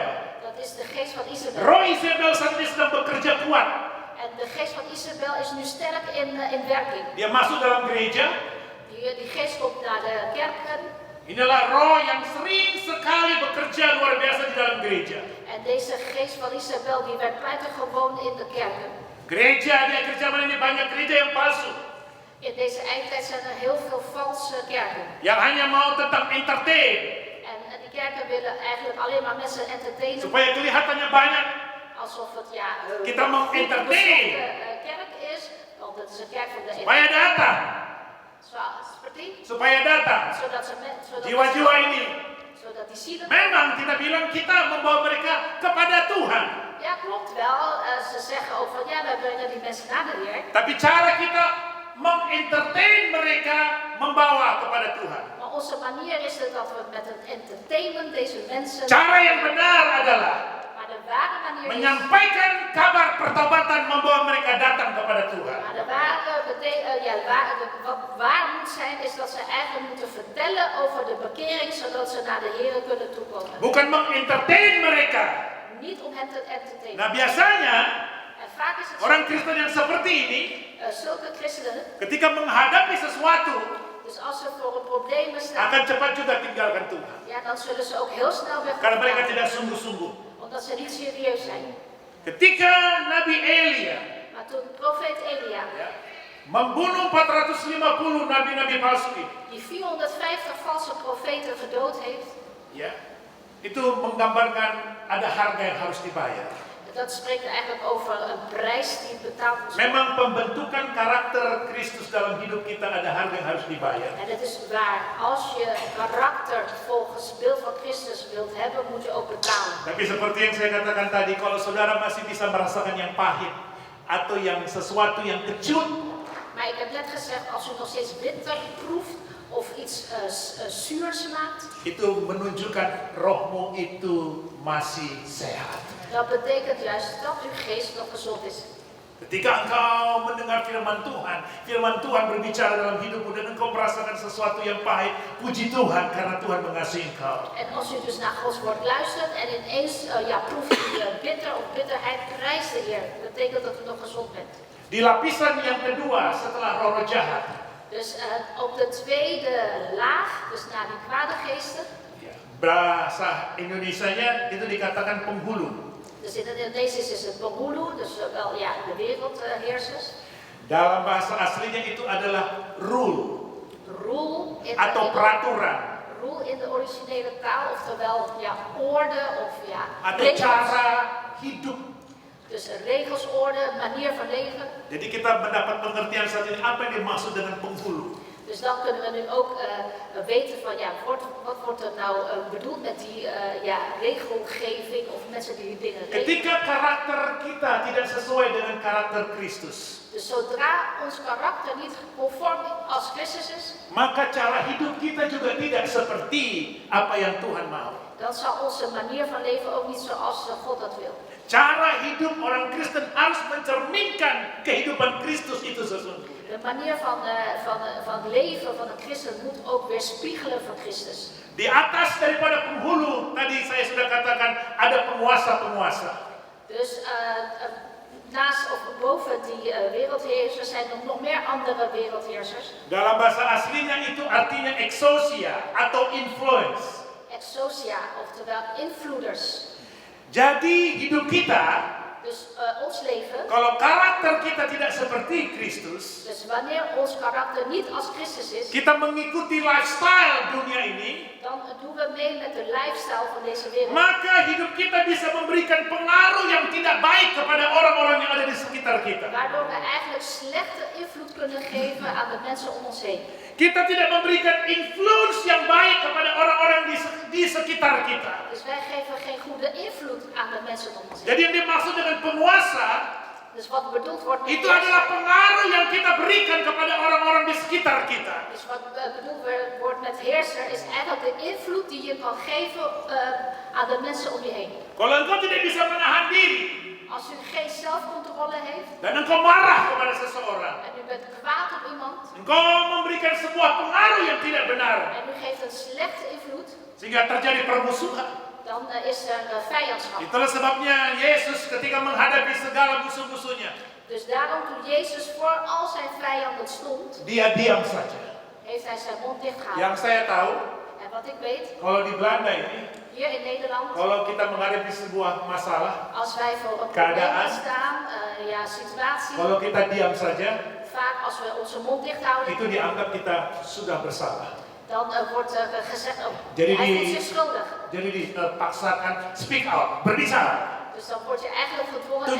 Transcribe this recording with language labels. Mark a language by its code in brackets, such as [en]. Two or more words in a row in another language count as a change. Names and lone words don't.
[nl] dat is de geest van Isabel. [id] Roh Isabel saat ini sedang bekerja kuat. [nl] En de geest van Isabel is nu sterk in werking. [id] Dia masuk dalam gereja. [nl] Die geest komt naar de kerken. [id] Inilah roh yang sering sekali bekerja luar biasa di dalam gereja. [nl] En deze geest van Isabel die werd buitengewoon in de kerken. [id] Gereja di akhir zaman ini banyak gereja yang palsu. [nl] In deze eindtijd zijn er heel veel valse kerken. [id] Yang hanya mau tentang entertain. [nl] En die kerken willen eigenlijk alleen maar mensen entertainen. [id] Supaya kelihatannya banyak. [nl] Alsof het [id] Kita mau [nl] goed [id] entertain. [nl] bezochte kerk is. Want het is een kerk van de [id] Supaya datang. Seperti? Supaya datang. [nl] Zodat [id] Jiwa-jiwa ini. [nl] Zodat die zielen. [id] Memang kita bilang kita membawa mereka kepada Tuhan. [nl] Ja, klopt wel. Ze zeggen ook van ja, wij brengen die mensen naar de Heer. [id] Tapi cara kita mengentertain mereka membawa kepada Tuhan. [nl] Maar onze manier is het dat we met het entertainment deze mensen. [id] Cara yang benar adalah [nl] Maar de ware manier is. [id] menyampaikan kabar pertobatan membawa mereka datang kepada Tuhan. [nl] Maar de ware wat waar moet zijn, is dat ze eigenlijk moeten vertellen over de bekering, zodat ze naar de Heer kunnen toekomen. [id] Bukan mengentertain mereka. [nl] Niet om hen te entertainen. [id] Nah, biasanya [nl] En vaak is het [id] orang Kristen yang seperti ini [nl] zulke christenen, [id] ketika menghadapi sesuatu [nl] dus als ze voor een probleem staan, [id] akan cepat juga tinggalkan Tuhan. [nl] ja, dan zullen ze ook heel snel weg. [id] Karena mereka tidak sungguh-sungguh. [nl] Omdat ze niet serieus zijn. [id] Ketika Nabi Elia [nl] Maar toen profeet Elia, [id] membunuh 450 nabi-nabi palsu ini, [nl] die 450 valse profeten gedood heeft, [id] ya, itu menggambarkan ada harga yang harus dibayar. [nl] dat spreekt eigenlijk over een prijs die betaald moet worden. [id] Memang pembentukan karakter Kristus dalam hidup kita ada harga yang harus dibayar. [nl] En het is waar, als je karakter volgens het beeld van Christus wilt hebben, moet je ook betalen. [id] Tapi seperti yang saya katakan tadi, kalau saudara masih bisa merasakan yang pahit atau yang sesuatu yang kecut, [nl] Maar ik heb net gezegd, als u nog steeds bitter proeft of iets zuurs smaakt, [id] itu menunjukkan rohmu itu masih sehat. [nl] dat betekent juist dat uw geest nog gezond is. [id] Ketika engkau mendengar firman Tuhan berbicara dalam hidupmu dan engkau merasakan sesuatu yang pahit, puji Tuhan karena Tuhan mengasihi engkau. [nl] En als u dus naar Gods woord luistert en ineens proeft u bitter of bitterheid, prijs de Heer. Dat betekent dat u nog gezond bent. [id] Di lapisan yang kedua setelah roh jahat, [nl] Dus op de tweede laag, dus na die kwade geesten, [id] bahasa Indonesianya itu dikatakan penghulu. [nl] dus in het Indonesisch is het penghulu, dus wel de wereldheersers. [id] Dalam bahasa aslinya itu adalah rule [nl] Roel in [id] atau peraturan [nl] roel in de originele taal, oftewel orde of [id] atau [nl] regels. [id] cara hidup. [nl] Dus regels, orde, manier van leven. [id] Jadi kita mendapat pengertian saat ini apa yang dimaksud dengan penghulu. [nl] Dus dan kunnen we nu ook weten van wat wordt er nou bedoeld met die regelgeving of mensen die dingen regelen. [id] Ketika karakter kita tidak sesuai dengan karakter Kristus, [nl] Dus zodra ons karakter niet conform als Christus is, [id] maka cara hidup kita juga tidak seperti apa yang Tuhan mau. [nl] dan zal onze manier van leven ook niet zoals God dat wil. [id] Cara hidup orang Kristen harus mencerminkan kehidupan Kristus itu sesungguhnya. [nl] De manier van leven van een christen moet ook weerspiegelen van Christus. [id] Di atas daripada penghulu, tadi saya sudah katakan ada penguasa-penguasa. [nl] Dus naast of boven die wereldheersers zijn er nog meer andere wereldheersers. [id] Dalam bahasa aslinya itu artinya exousia atau influence. [nl] Exousia, oftewel invloeders. [id] Jadi hidup kita, [nl] Dus ons leven, [id] kalau karakter kita tidak seperti Kristus, [nl] dus wanneer ons karakter niet als Christus is, [id] kita mengikuti lifestyle dunia ini, [nl] dan doen we mee met de lifestyle van deze wereld. [id] maka hidup kita bisa memberikan pengaruh yang tidak baik kepada orang-orang yang ada di sekitar kita. [nl] Waardoor we eigenlijk slechte invloed kunnen geven aan de mensen om ons heen. [id] Kita tidak memberikan influence yang baik kepada orang-orang di sekitar kita. [nl] Dus wij geven geen goede invloed aan de mensen om ons heen. [id] Jadi yang dimaksud dengan penguasa, [nl] Dus wat bedoeld wordt met [id] itu adalah pengaruh yang kita berikan kepada orang-orang di sekitar kita. [nl] dus wat bedoeld wordt met heerser is eigenlijk de invloed die je kan geven aan de mensen om je heen. [id] Kalau engkau tidak bisa menahan diri, [nl] Als u geen zelfcontrole heeft [id] dan engkau marah kepada seseorang, [nl] en u bent kwaad op iemand [id] engkau memberikan sebuah pengaruh yang tidak benar, [nl] en u geeft een slechte invloed, [id] sehingga terjadi permusuhan. [nl] dan is er vijandschap. [id] Itulah sebabnya Yesus ketika menghadapi segala musuh-musuhnya, [nl] Dus daarom toen Jezus voor al zijn vijanden stond, [id] dia diam saja. [nl] heeft hij zijn mond dicht gehouden. [id] Yang saya tahu, [nl] En wat ik weet, [id] kalau di Belanda ini, [nl] hier in Nederland, [id] kalau kita menghadapi sebuah masalah, [nl] als wij voor een [id] Keadaan. [nl] probleem staan, situatie, [id] kalau kita diam saja, [nl] vaak als we onze mond dicht houden, [id] itu dianggap kita sudah bersalah. [nl] dan wordt er gezegd, oh, [id] Jadi [nl] hij [id] di- [nl] voelt zich schuldig. [id] Jadi dipaksakan [en] speak out, [id] berbicara. [nl] Dus dan word je eigenlijk gedwongen, hey,